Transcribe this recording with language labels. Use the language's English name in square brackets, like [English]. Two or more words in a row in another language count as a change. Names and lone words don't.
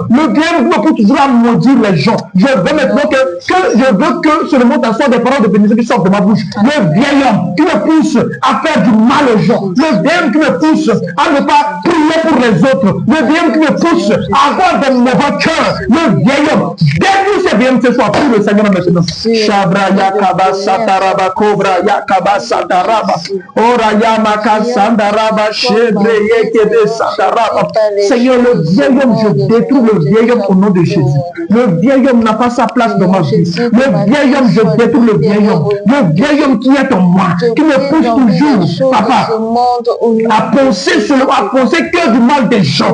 [French] Le vieil homme qui me pousse toujours à maudire les gens. Je veux maintenant que seulement ta sorte des paroles de bénédiction qui sortent de ma bouche. Le vieil homme qui me pousse à faire du mal aux gens. Le vieil homme qui me pousse à ne pas prier pour les autres. Le vieil homme qui me pousse à avoir de mauvais cœurs. Le vieil homme. Détruis ces vieil hommes ce soir. Prie le Seigneur maintenant. Shabra yakaba sataraba kobra yakaba sataraba. Ora yamaka sandaraba shebre yekebe sataraba. Seigneur, le vieil homme, je détruis le vieil homme au nom de Jésus. Le vieil homme n'a pas sa place dans ma vie. Le vieil homme, je détruis le vieil homme. Le vieil homme qui est en moi, qui me pousse toujours, papa, à penser que du mal des gens.